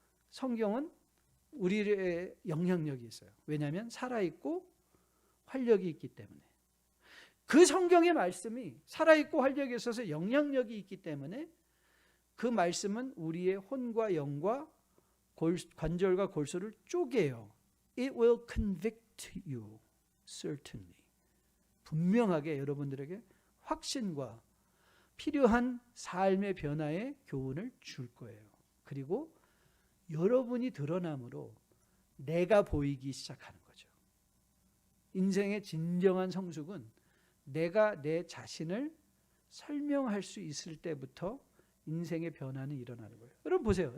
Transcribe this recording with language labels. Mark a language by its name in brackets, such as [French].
[Korean] 성경은 우리의 영향력이 있어요. 왜냐하면 살아있고 활력이 있기 때문에. 그 성경의 말씀이 살아있고 활력이 있어서 영향력이 있기 때문에 그 말씀은 우리의 혼과 영과 관절과 골수를 쪼개요. [English] It will convict you, certainly. [Korean] 분명하게 여러분들에게 확신과 필요한 삶의 변화의 교훈을 줄 거예요. 그리고 여러분이 드러남으로 내가 보이기 시작하는 거죠. 인생의 진정한 성숙은 내가 내 자신을 설명할 수 있을 때부터 인생의 변화는 일어나는 거예요. 여러분 보세요.